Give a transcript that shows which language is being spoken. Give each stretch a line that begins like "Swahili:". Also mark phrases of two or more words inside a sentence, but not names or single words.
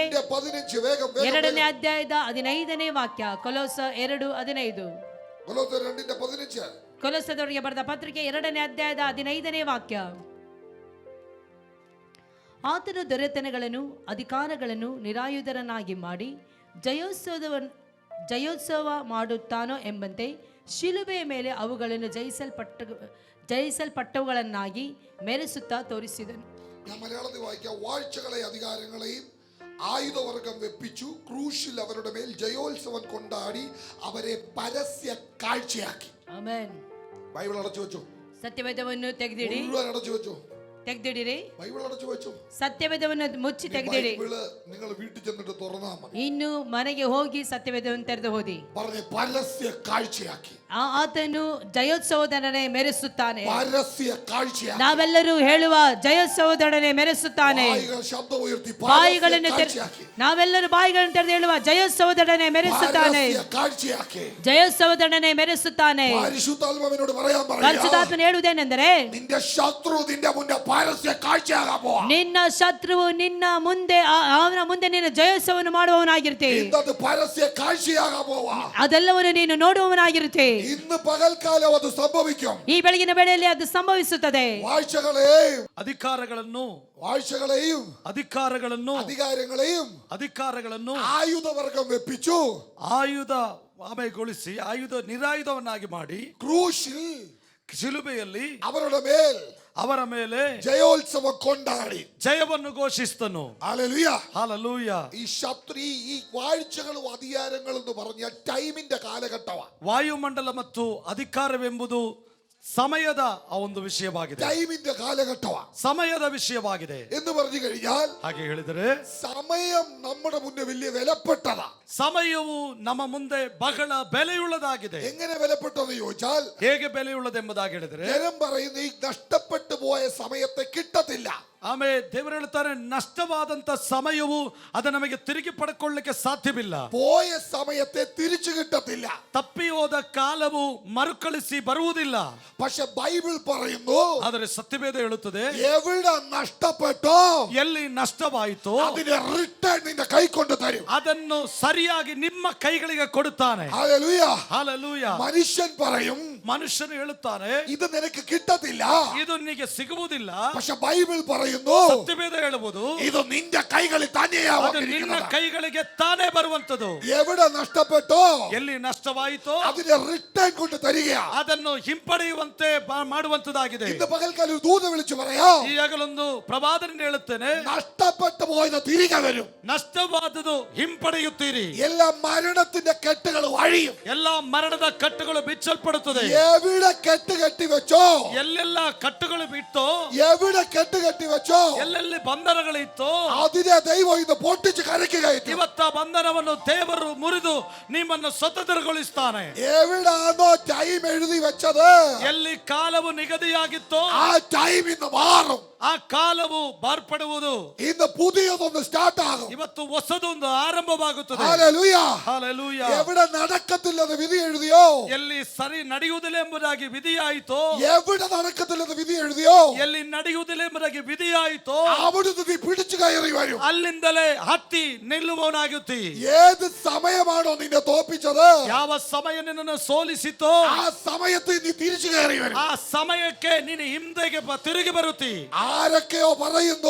Malayalam: 2:15. വേഗം
Kannada: 2ನೇ ಅಧ್ಯಾಯದ 15ನೇ ವಾಕ್ಯ. ಕೊಲೊಸ್ಸ 2:15.
Malayalam: കൊലോസ്യർ 2:15.
Kannada: ಕೊಲೊಸ್ಸದವರಿಗೆ ಬರೆದ ಪತ್ರಿಕೆ 2ನೇ ಅಧ್ಯಾಯದ 15ನೇ ವಾಕ್ಯ. ಆತನು ದೊರೆತನಗಳನ್ನು ಅಧಿಕಾರಗಳನ್ನು ನಿರಾಯುಧರನ್ನಾಗಿ ಮಾಡಿ ಜಯೋತ್ಸವ ಮಾಡುತ್ತಾನೋ ಎಂಬಂತೆ ಶಿಲುಬೆಯ ಮೇಲೆ ಅವುಗಳನ್ನು ಜಯಿಸಲ್ಪಟ್ಟವುಗಳನ್ನಾಗಿ ಮೆರೆಸುತ್ತಾ ತೋರಿಸಿದನು.
Malayalam: ഞാൻ മലയാളത്തിൽ വായിക്കാം. വാഴ്ചകളെ അധികാരങ്ങളെയും ആയുധവർഗം വെപ്പിച്ചു, ക്രൂശിൽ അവരുടെ മേൽ ജയോത്സവം കൊണ്ടാടി അവരെ പരസ്യ കാഴ്ചയാക്കി.
Kannada: ಆಮೆನ್.
Malayalam: ബൈബിൾ അടച്ചു വെച്ചു.
Kannada: ಸತ್ಯವೇದವನ್ನು ತೆಗೆದಿಡಿ.
Malayalam: മുഴുവൻ അടച്ചു വെച്ചു.
Kannada: ತೆಗ್ದಿಡಿರಿ.
Malayalam: ബൈബിൾ അടച്ചു വെച്ചു.
Kannada: ಸತ್ಯವೇದವನ್ನು ಮುಚ್ಚಿ ತೆಗೆದಿಡಿ.
Malayalam: ബൈബിള് നിങ്ങൾ വീട്ടിൽ ചെന്നിട്ട് തുറന്നാ മതി.
Kannada: ಇನ್ನು ಮನೆಗೆ ಹೋಗಿ ಸತ್ಯವೇದವನ್ನು ತೆರೆದು ಓದಿ.
Malayalam: പറഞ്ഞ പരസ്യ കാഴ്ചയാക്കി.
Kannada: ಆತನು ಜಯೋತ್ಸವದೊಡನೆ ಮೆರೆಸುತ್ತಾನೆ.
Malayalam: പരസ്യ കാഴ്ചയാക്കി.
Kannada: ನಾವೆಲ್ಲರೂ ಹೇಳುವ ಜಯೋತ್ಸವದೊಡನೆ ಮೆರೆಸುತ್ತಾನೆ.
Malayalam: ശബ്ദം ഉയർത്തി
Kannada: ಬಾಯಿಗಳನ್ನು ನಾವೆಲ್ಲರೂ ಬಾಯಿಗಳನ್ನು ತೆರೆದು ಹೇಳುವ ಜಯೋತ್ಸವದೊಡನೆ ಮೆರೆಸುತ್ತಾನೆ. ಜಯೋತ್ಸವದೊಡನೆ ಮೆರೆಸುತ್ತಾನೆ.
Malayalam: പരിശുദ്ധാത്മാവിനോട് പറയാൻ പറയാ.
Kannada: ಪರಿಶುದ್ಧಾತ್ಮನು ಹೇಳುವುದೇನೆಂದರೆ
Malayalam: നിന്റെ ശത്രു നിന്റെ മുന്നേ പരസ്യ കാഴ്ചയാകാൻ പോവാ.
Kannada: ನಿನ್ನ ಶತ್ರುವು ನಿನ್ನ ಮುಂದೆ ಅವನ ಮುಂದೆ ನೀನು ಜಯೋತ್ಸವವನ್ನು ಮಾಡುವವನಾಗಿರ್ತಿ.
Malayalam: ഇന്നത് പരസ്യ കാഴ്ചയാകാൻ പോവാ.
Kannada: ಅದೆಲ್ಲವನ್ನು ನೀನು ನೋಡುವವನಾಗಿರ್ತಿ.
Malayalam: ഇന്ന് പകൽക്കാലം അത് സംഭവിക്കും.
Kannada: ಈ ಬೆಳಗಿನ ವೇಳೆಯಲ್ಲಿ ಅದು ಸಂಭವಿಸುತ್ತದೆ.
Malayalam: വാഴ്ചകളെയും
Kannada: ಅಧಿಕಾರಗಳನ್ನು
Malayalam: വാഴ്ചകളെയും
Kannada: ಅಧಿಕಾರಗಳನ್ನು
Malayalam: അധികാരങ്ങളെയും ആയുധവർഗം വെപ്പിച്ചു.
Kannada: ಆಯುಧ ಆಮೆಗೊಳಿಸಿ ಆಯುಧ ನಿರಾಯುಧವನ್ನಾಗಿ ಮಾಡಿ
Malayalam: ക്രൂശിൽ
Kannada: ಶಿಲುಬೆಯಲ್ಲಿ ಅವರ ಮೇಲೆ ಜಯೋತ್ಸವ ಕೊಂಡಾಡಿ ಜಯವನ್ನು ಘೋಷಿಸ್ತನು.
Malayalam: ഹല്ലേലൂയ. ഹല്ലേലൂയ. ഈ ശത്രു ഈ വാഴ്ചകളും അധികാരങ്ങളും എന്ന് പറഞ്ഞ ടൈമിന്റെ കാലഘട്ടമാണ്.
Kannada: ವಾಯುಮಂಡಲ ಮತ್ತು ಅಧಿಕಾರವೆಂಬುದು ಸಮಯದ ಒಂದು ವಿಷಯವಾಗಿದೆ.
Malayalam: ടൈമിന്റെ കാലഘട്ടമാണ്.
Kannada: ಸಮಯದ ವಿಷಯವಾಗಿದೆ
Malayalam: എന്ന് പറഞ്ഞു കഴിഞ്ഞാൽ
Kannada: ಹಾಗೆ ಹೇಳಿದರೆ
Malayalam: സമയം നമ്മുടെ മുന്നേ വലിയ വിലപ്പെട്ടതാ.
Kannada: ಸಮಯವು ನಮ್ಮ ಮುಂದೆ ಬಹಳ ಬೆಲೆಯುಳ್ಳದಾಗಿದೆ.
Malayalam: എങ്ങനെ വിലപ്പെട്ടതെന്ന് ചോദിച്ചാൽ
Kannada: ಹೇಗೆ ಬೆಲೆಯುಳ್ಳದೆಂಬುದಾಗಿ ಹೇಳಿದರೆ
Malayalam: ജനം പറയുന്ന ഈ നഷ്ടപ്പെട്ടു പോയ സമയത്തെ കിട്ടത്തില്ല.
Kannada: ಆಮೇಲೆ ದೇವರು ಹೇಳ್ತಾರೆ ನಷ್ಟವಾದಂತ ಸಮಯವು ಅದು ನಮಗೆ ತಿರುಗಿ ಪಡ್ಕೊಳ್ಳಿಕ್ಕೆ ಸಾಧ್ಯವಿಲ್ಲ.
Malayalam: പോയ സമയത്തെ തിരിച്ചു കിട്ടത്തില്ല.
Kannada: ತಪ್ಪಿ ಹೋದ ಕಾಲವು ಮರುಕಳಿಸಿ ಬರುವುದಿಲ್ಲ.
Malayalam: പക്ഷെ ബൈബിൾ പറയുന്നു
Kannada: ಆದರೆ ಸತ್ಯವೇದ ಹೇಳುತ್ತದೆ
Malayalam: എവിടെ നഷ്ടപ്പെട്ടോ
Kannada: ಎಲ್ಲಿ ನಷ್ಟವಾಯಿತೋ
Malayalam: അതിനെ റിട്ടേൺ നിന്റെ കൈ കൊണ്ട് തരും.
Kannada: ಅದನ್ನು ಸರಿಯಾಗಿ ನಿಮ್ಮ ಕೈಗಳಿಗೆ ಕೊಡುತ್ತಾನೆ.
Malayalam: ഹല്ലേലൂയ.
Kannada: ಹಲ್ಲೆಲೂಯ.
Malayalam: മനുഷ്യൻ പറയും
Kannada: ಮನುಷ್ಯನು ಹೇಳುತ್ತಾನೆ
Malayalam: ഇത് നിനക്ക് കിട്ടത്തില്ല.
Kannada: ಇದು ನಿನಗೆ ಸಿಗುವುದಿಲ್ಲ.
Malayalam: പക്ഷെ ബൈബിൾ പറയുന്നു
Kannada: ಸತ್ಯವೇದ ಹೇಳುವುದು
Malayalam: ഇത് നിന്റെ കൈകളിൽ തന്നെയാ
Kannada: ಅದು ನಿನ್ನ ಕೈಗಳಿಗೆ ತಾನೇ ಬರುವಂತದ್ದು.
Malayalam: എവിടെ നഷ്ടപ്പെട്ടോ
Kannada: ಎಲ್ಲಿ ನಷ್ಟವಾಯಿತೋ
Malayalam: അതിനെ റിട്ടേൺ കൊണ്ട് തരികയാ.
Kannada: ಅದನ್ನು ಹಿಂಪಡೆಯುವಂತೆ ಮಾಡುವಂತದ್ದಾಗಿದೆ.
Malayalam: ഇന്ന് പകൽക്കാലം ഒരു ദൂത വിളിച്ചു പറയാ
Kannada: ಈಗಲೊಂದು ಪ್ರವಾದನೆ ಹೇಳುತ್ತೇನೆ
Malayalam: നഷ്ടപ്പെട്ടു പോയത് തിരികെ വരും.
Kannada: ನಷ್ಟವಾದದು ಹಿಂಪಡೆಯುತ್ತೀರಿ.
Malayalam: എല്ലാ മരണത്തിന്റെ കെട്ടുകൾ വഴിയും.
Kannada: ಎಲ್ಲಾ ಮರಣದ ಕಟ್ಟುಗಳು ಬಿಚ್ಚಲ್ಪಡುತ್ತದೆ.
Malayalam: എവിടെ കെട്ട് കെട്ടി വെച്ചോ
Kannada: ಎಲ್ಲೆಲ್ಲ ಕಟ್ಟುಗಳು ಬಿತ್ತೋ
Malayalam: എവിടെ കെട്ട് കെട്ടി വെച്ചോ
Kannada: ಎಲ್ಲೆಲ್ಲಿ ಬಂಧನಗಳಿತ್ತೋ
Malayalam: അതിനെ ദൈവം ഇന്ന് പൊട്ടിച്ച് കരയ്ക്ക് കയറ്റും.
Kannada: ಇವತ್ತ ಬಂಧನವನ್ನು ದೇವರು ಮುರಿದು ನಿಮ್ಮನ್ನು ಸ್ವತಂತ್ರಗೊಳಿಸ್ತಾನೆ.
Malayalam: എവിടാണോ ടൈം എഴുതി വെച്ചത്
Kannada: ಎಲ್ಲಿ ಕಾಲವು ನಿಗದಿಯಾಗಿತ್ತೋ
Malayalam: ആ ടൈം ഇന്ന് മാറും.
Kannada: ಆ ಕಾಲವು ಮಾರ್ಪಡುವುದು.
Malayalam: ഇന്ന് പുതിയതൊന്ന് സ്റ്റാർട്ട് ആകും.
Kannada: ಇವತ್ತು ಹೊಸದೊಂದು ಆರಂಭವಾಗುತ್ತದೆ.
Malayalam: ഹല്ലേലൂയ.
Kannada: ಹಲ್ಲೆಲೂಯ.
Malayalam: എവിടെ നടക്കത്തില്ലെന്ന് വിധി എഴുതിയോ
Kannada: ಎಲ್ಲಿ ಸರಿ ನಡೆಯುವುದಿಲ್ಲ ಎಂಬುದಾಗಿ ವಿಧಿಯಾಯಿತೋ
Malayalam: എവിടെ നടക്കത്തില്ലെന്ന് വിധി എഴുതിയോ
Kannada: ಎಲ್ಲಿ ನಡೆಯುವುದಿಲ್ಲ ಎಂಬುದಾಗಿ ವಿಧಿಯಾಯಿತೋ
Malayalam: അവിടുന്ന് നീ പിടിച്ചു കയറി വരും.
Kannada: ಅಲ್ಲಿಂದಲೇ ಹತ್ತಿ ನಿಲ್ಲುವವನಾಗುತ್ತಿ.
Malayalam: ഏത് സമയമാണോ നിന്നെ തോപ്പിച്ചത്
Kannada: ಯಾವ ಸಮಯ ನಿನ್ನನ್ನು ಸೋಲಿಸಿತೋ
Malayalam: ആ സമയത്ത് നീ തിരിച്ചു കയറി വരും.
Kannada: ಆ ಸಮಯಕ್ಕೆ ನೀನು ಹಿಂದೆಗೆ ತಿರುಗಿ ಬರುತ್ತಿ.
Malayalam: ആരൊക്കെയോ പറയുന്നു